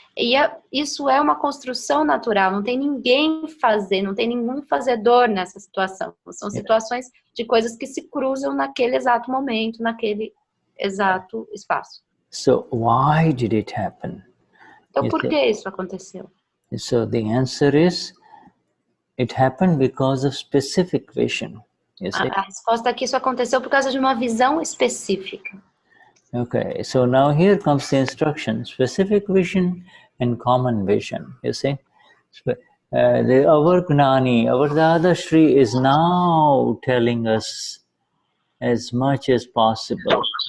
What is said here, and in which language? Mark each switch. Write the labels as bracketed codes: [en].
[pt] E isso é uma construção natural, não tem ninguém não tem nenhum fazedor nessa situação. São situações de coisas que se cruzam naquele exato momento, naquele exato espaço. [en] So why did it happen? [pt] Então, por que isso aconteceu? [en] So the answer is, it happened because of specific vision. [pt] A resposta é que isso aconteceu por causa de uma visão específica. [en] Okay, so now here comes the instruction: specific vision and common vision. You see, our Gnani, our Dadashri is now telling us as much as possible.